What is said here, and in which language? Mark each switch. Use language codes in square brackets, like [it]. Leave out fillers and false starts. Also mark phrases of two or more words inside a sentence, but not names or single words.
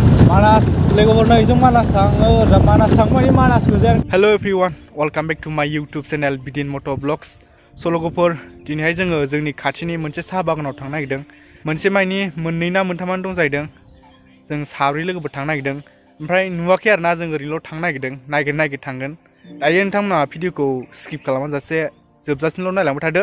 [en] Hello everyone, welcome back to my YouTube channel Bidin Moto vlogs. [brx] So लोगोफोर दिनैहाय जोङो जोंनि खाथिनि मोनसे साहा बागानाव थांनो नागिरदों. मोनसे माइनि मोननै ना मोनथामानो दं जाहैदों. जों साब्रै लोगोफोर थांनो नागिरदों. ओमफ्राय नुवाखै आरो ना जों ओरैल' थांनो नागिरदों. नागिर थांगोन. दायो नोंथांमोना भिडिअखौ स्किप खालामाजासे जोबजासिमल' नायलांबाय थादो.